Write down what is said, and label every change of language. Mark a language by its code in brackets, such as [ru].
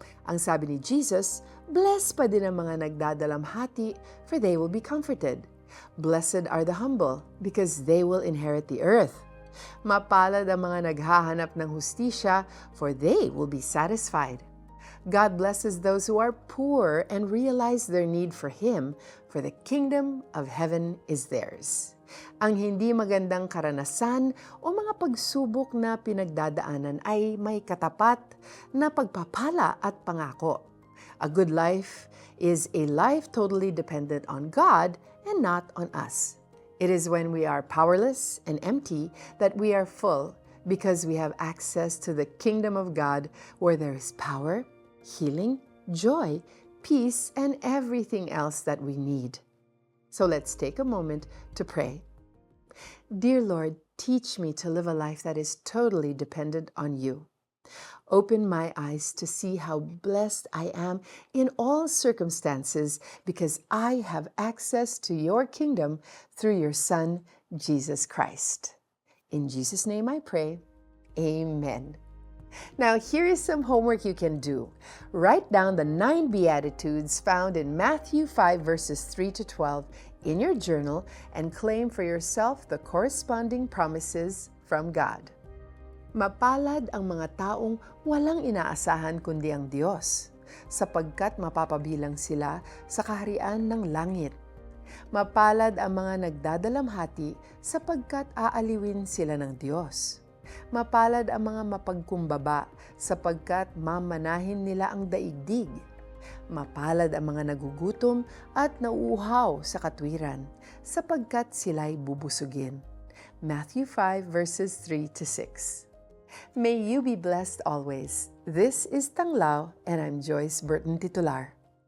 [tl] Ang sabi ni Jesus, blessed pa din ang mga nagdadalamhati, [en] for they will be comforted. Blessed are the humble, because they will inherit the earth. [tl] Mapalad ang mga naghahanap ng hustisya, [en] for they will be satisfied. God blesses those who are poor and realize their need for Him, for the kingdom of heaven is theirs. [tl] Ang hindi magandang karanasan o mga pagsubok na pinagdadaanan ay may katapat na pagpapala at pangako. [en] A good life is a life totally dependent on God and not on us. It is when we are powerless and empty that we are full because we have access to the kingdom of God where there is power, healing, joy, peace, and everything else that we need. So let's take a moment to pray. Dear Lord, teach me to live a life that is totally dependent on you. Open my eyes to see how blessed I am in all circumstances because I have access to your kingdom through your Son, Jesus Christ. In Jesus' name I pray. Amen. Now, here is some homework you can do. Write down the 9 Beatitudes found in Matthew 5 verses 3 to 12 in your journal and claim for yourself the corresponding promises from God. [tl] Mapalad ang mga taong walang inaasahan kundi ang Diyos, sapagkat mapapabilang sila sa kaharian ng langit. Mapalad ang mga nagdadalamhati sapagkat aaliwin sila ng Diyos. Mapalad ang mga mapagkumbaba sapagkat mamanahin nila ang daigdig. Mapalad ang mga nagugutom at nauuhaw sa katwiran sapagkat sila'y bubusugin. [en] Matthew 5 verses 3 to 6. May you be blessed always. This is Tanglao and I'm Joyce Burton Titular.